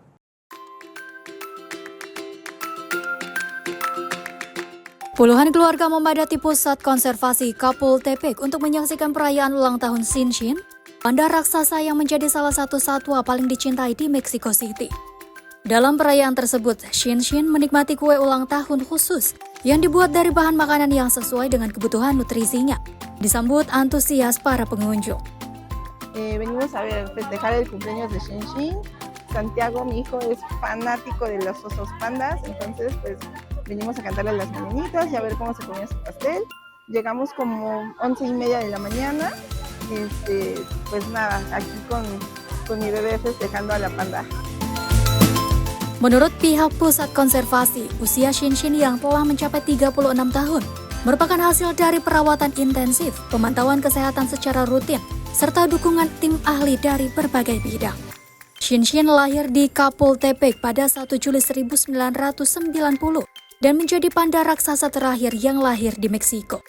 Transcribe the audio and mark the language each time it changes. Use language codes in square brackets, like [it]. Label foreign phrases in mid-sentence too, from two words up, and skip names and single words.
[id] Puluhan keluarga memadati pusat konservasi Chapultepec untuk menyaksikan perayaan ulang tahun Shin-Shin, panda raksasa yang menjadi salah satu satwa paling dicintai di Mexico City. Dalam perayaan tersebut, Shin-Shin menikmati kue ulang tahun khusus yang dibuat dari bahan makanan yang sesuai dengan kebutuhan nutrisinya. Disambut antusias para pengunjung. [es] Venimos a ver, festejar el cumpleaños de Shin-Shin. Santiago, mi hijo, es fanático de los osos pandas, entonces pues venimos a cantarle las mañanitas y a ver cómo se comía su pastel. Llegamos como 11:30 de la mañana. Pues nada, aquí con mi bebé festejando a la panda. [id] Menurut pihak pusat konservasi, usia Shin-Shin yang telah mencapai 36 tahun merupakan hasil dari perawatan intensif, pemantauan kesehatan secara rutin, serta dukungan tim ahli dari berbagai bidang. Shin-Shin lahir di Chapultepec pada 1 Juli 1990 dan menjadi panda raksasa terakhir yang lahir di Meksiko.